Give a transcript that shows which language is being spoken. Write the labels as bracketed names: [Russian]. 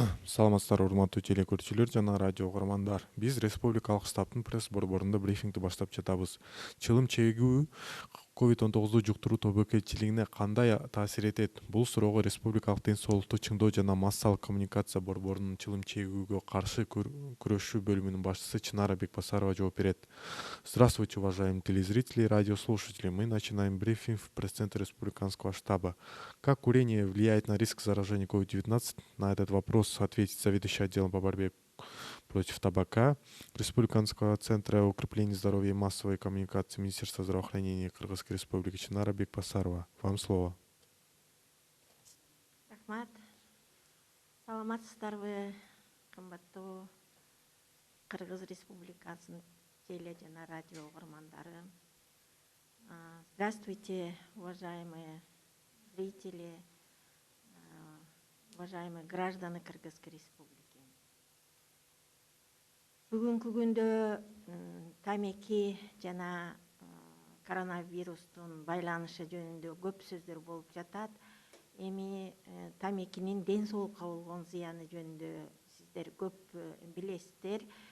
[Kyrgyz] Саламатсыздар, урматтуу телекөрүүчүлөр жана радио угармандар. Биз республикалык штабтын пресс борборунда брифингди баштап жатабыз. Чылым чегүү COVID-19 жуктуруу тобокелчилигине кандай таасир этет? Бул суроого Республикалык ден соолукту чыңдоо жана массалык коммуникация борборунун чылым чегүүгө каршы күрөшүү бөлүмүнүн башчысы Чынара Бекбасарова жооп берет. [Russian] Здравствуйте, уважаемые телезрители и радиослушатели. Мы начинаем брифинг в пресс-центре Республиканского штаба. Как курение влияет на риск заражения COVID-19? На этот вопрос ответит заведующий отделом по борьбе против табака Республиканского центра укрепления здоровья и массовой коммуникации Министерства здравоохранения Кыргызской Республики Чынара Бекбасарова. Вам слово. [Kyrgyz] Рахмат. Саламатсыздарбы, кымбаттуу Кыргыз Республикасынын теле жана радио угармандары. [Russian] Здравствуйте, уважаемые зрители, уважаемые граждане Кыргызской Республики. [Kyrgyz] Бүгүнкү күндө тамеки жана коронавирустун байланышы жөнүндө көп сөздөр болуп жатат. Эми тамекинин ден соолукка болгон зыяны жөнүндө сиздер көп билесиздер.